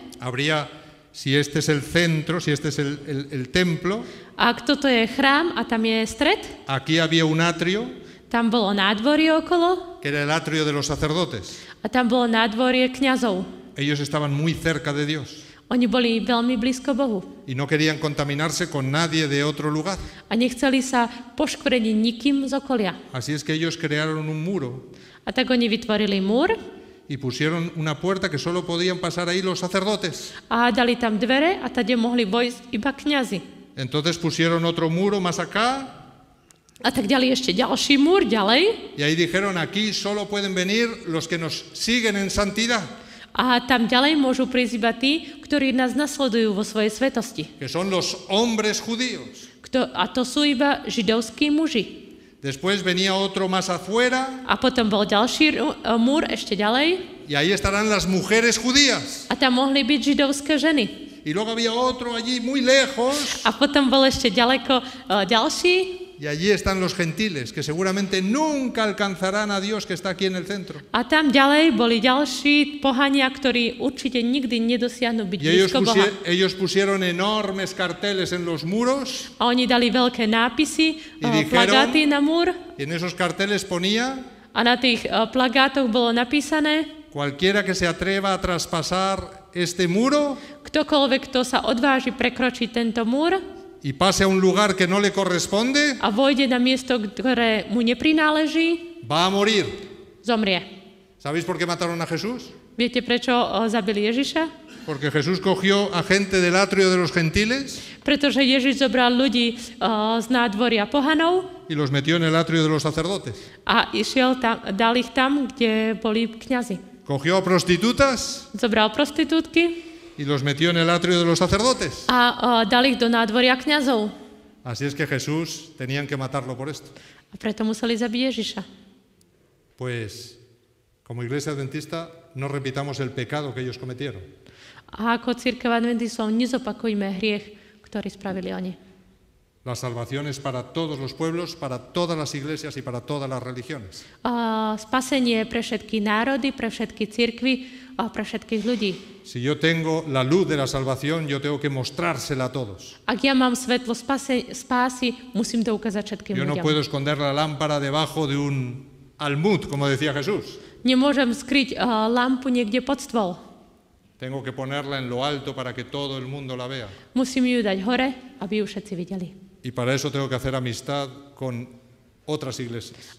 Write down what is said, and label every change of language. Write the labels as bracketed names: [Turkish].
[Spanish] habría, si este es el centro, si este es el templo, [Slovak] ak toto je chrám a tam je stred, [Spanish] aquí había un atrio, [Slovak] tam bolo nádvorie okolo [Spanish] que era el atrio de los sacerdotes. [Slovak] a tam bolo nádvorie kňazov. [Spanish] Ellos estaban muy cerca de Dios [Slovak] Oni boli veľmi blízko Bohu [Spanish] y no querían contaminarse con nadie de otro lugar. [Slovak] a nechceli sa poškvrniť nikým z okolia. [Spanish] Así es que ellos crearon un muro [Slovak] A tak oni vytvorili múr [Spanish] y pusieron una puerta que solo podían pasar ahí los sacerdotes. [Slovak] a dali tam dvere a tade mohli vojsť iba kňazi. [Spanish] Entonces pusieron otro muro más acá [Slovak] A tak ďalej ešte ďalší múr, ďalej. [Spanish] y ahí dijeron, aquí solo pueden venir los que nos siguen en santidad, [Slovak] A tam ďalej môžu prísť iba tí, ktorí nás nasledujú vo svojej svetosti. [Spanish] que son los hombres judíos. [Slovak] A to sú iba židovskí muži. [Spanish] Después venía otro más afuera [Slovak] A potom bol ďalší múr ešte ďalej. [Spanish] y ahí estarán las mujeres judías. [Slovak] A tam mohli byť židovské ženy. [Spanish] Y luego había otro allí muy lejos [Slovak] A potom bol ešte ďaleko ďalší. [Spanish] y allí están los gentiles, que seguramente nunca alcanzarán a Dios que está aquí en el centro. [Slovak] A tam ďalej boli ďalší pohania, ktorí určite nikdy nedosiahnu byť [Spanish] Y ellos, [Slovak] blízko Boha. [Spanish] ellos pusieron enormes carteles en los muros [Slovak] A oni dali veľké nápisy, [Spanish] Y dijeron- [Slovak] plagáty na múr. [Spanish] y en esos carteles ponía: [Slovak] A na tých plagátoch bolo napísané, [Spanish] cualquiera que se atreva a traspasar este muro [Slovak] ktokoľvek, kto sa odváži prekročiť tento múr [Spanish] y pase a un lugar que no le corresponde, [Slovak] a vojde na miesto, ktoré mu neprináleží, [Spanish] va a morir. [Slovak] zomrie. [Spanish] ¿Sabéis por qué mataron a Jesús? [Slovak] Viete, prečo zabili Ježiša? [Spanish] Porque Jesús cogió a gente del atrio de los gentiles [Slovak] Pretože Ježiš zobral ľudí z nádvoria pohanov [Spanish] y los metió en el atrio de los sacerdotes. [Slovak] a dal ich tam, kde boli kňazi. [Spanish] Cogió a prostitutas [Slovak] Zobral prostitútky [Spanish] y los metió en el atrio de los sacerdotes. [Slovak] a dal ich do nádvoria kňazov. [Spanish] Así es que Jesús tenían que matarlo por esto. [Slovak] A preto museli zabiť Ježiša. [Spanish] Pues, como iglesia adventista, no repitamos el pecado que ellos cometieron. [Slovak] A ako cirkev adventistov nezopakujme hriech, ktorý spravili oni. [Spanish] La salvación es para todos los pueblos, para todas las iglesias y para todas las religiones. [Slovak] Spasenie pre všetky národy, pre všetky cirkvy a pre všetkých ľudí. [Spanish] Si yo tengo la luz de la salvación, yo tengo que mostrársela a todos. [Slovak] Ak ja mám svetlo spásy, musím to ukázať všetkým [Spanish] Yo no [Slovak] ľuďom. [Spanish] puedo esconder la lámpara debajo de un almud, como decía Jesús. [Slovak] Nemôžem skryť lampu niekde pod stôl. [Spanish] Tengo que ponerla en lo alto para que todo el mundo la vea. [Slovak] Musím ju dať hore, aby ju všetci videli. [Spanish] Y para eso tengo que hacer amistad con otras iglesias.